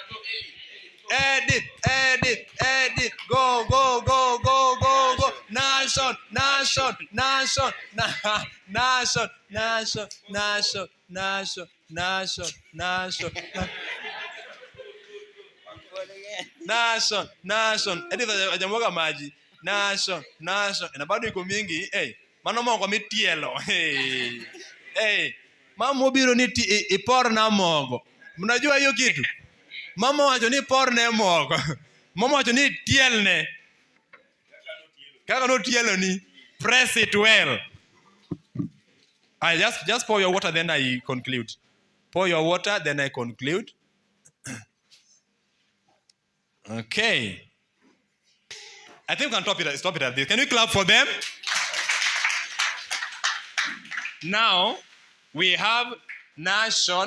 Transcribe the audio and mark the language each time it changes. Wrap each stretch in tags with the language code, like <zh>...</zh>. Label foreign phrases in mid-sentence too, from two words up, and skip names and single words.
<en>Edit. Go.</en> <sw>Nation. Edit ajamwaga maji. Nation. Na bado iko mingi.</sw> <luo>Mano mogo mitielo. Mama biro ni ipor na mogo.</luo> <sw>Mnajua hiyo kitu?</sw> <luo>Mama wacho ni por ne mogo. Mama wacho ni tielne. Kaka no tielo ni.</luo> <en>Press it well. I just pour your water, then I conclude. Pour your water, then I conclude. Okay. I think we can stop it at this. Can we clap for them? Now, we have nation.</en>